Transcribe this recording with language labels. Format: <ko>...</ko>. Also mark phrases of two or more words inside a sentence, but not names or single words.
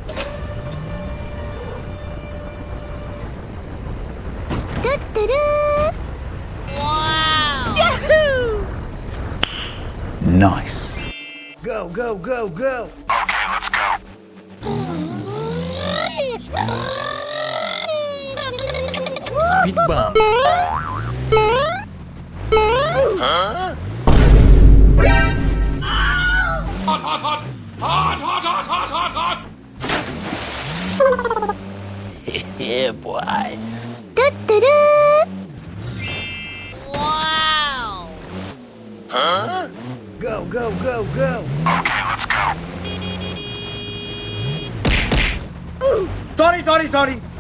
<en>Wow! Yahoo! Nice. Go, go, go, go! Okay, let's go. Speed bump. Huh? Hot, hot, hot! Hot, hot, hot, hot, hot, hot! Yeah, boy. Wow! Huh? Go, go, go, go! Okay, let's go. Sorry!</en>